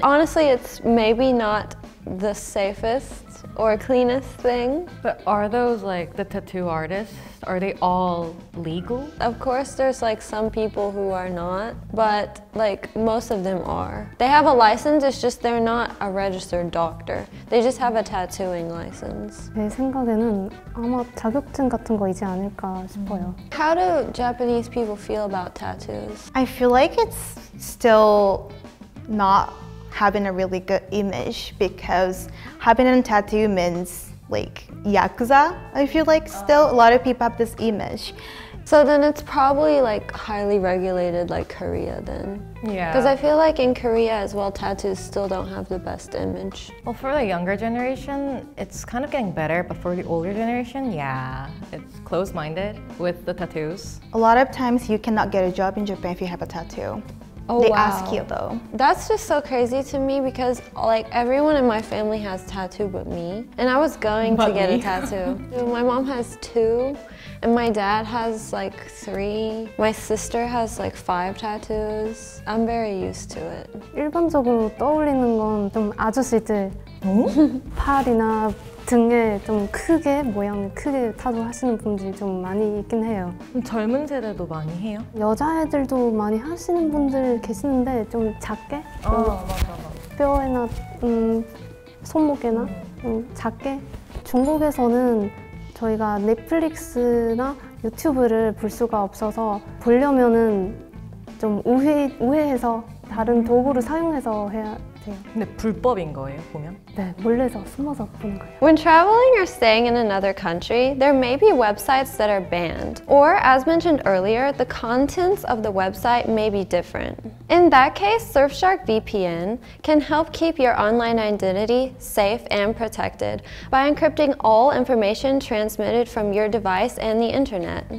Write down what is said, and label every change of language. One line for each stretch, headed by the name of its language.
English: Honestly, it's maybe not the safest or cleanest thing. But are those like the tattoo artists, are they all legal? Of course there's like some people who are not, but like most of them are. They have a license, it's just they're not a registered doctor. They just have a tattooing license.
Korean: 제 생각에는 아마 자격증 같은 거이지 않을까 싶어요.
English: How do Japanese people feel about tattoos? I feel like it's still not having a really good image, because having a tattoo means like yakuza. I feel like still a lot of people have this image. So then it's probably like highly regulated like Korea then. Yeah. Because I feel like in Korea as well, tattoos still don't have the best image. Well, for the younger generation, it's kind of getting better, but for the older generation, yeah, it's closed-minded with the tattoos. A lot of times you cannot get a job in Japan if you have a tattoo. Oh, They wow. ask you though. That's just so crazy to me, because like everyone in my family has tattoo but me. And I was going to get a tattoo. My mom has 2, and my dad has like 3. My sister has like 5 tattoos. I'm very used to it.
Korean: 일반적으로 떠올리는 건 좀 아저씨들 팔이나 등에 좀 크게 모양을 크게 타투 하시는 분들이 좀 많이 있긴 해요. 젊은 세대도 많이 해요? 여자애들도 많이 하시는 분들 계시는데 좀 작게 맞아. 뼈에나 손목에나 좀 작게. 중국에서는 저희가 넷플릭스나 유튜브를 볼 수가 없어서 보려면은 좀 우회해서 다른 도구를 사용해서 해야 돼요. 근데 불법인 거예요, 보면? 네, 몰래서 숨어서 보는 거예요.
English: When traveling or staying in another country, there may be websites that are banned. Or, as mentioned earlier, the contents of the website may be different. In that case, Surfshark VPN can help keep your online identity safe and protected by encrypting all information transmitted from your device and the internet.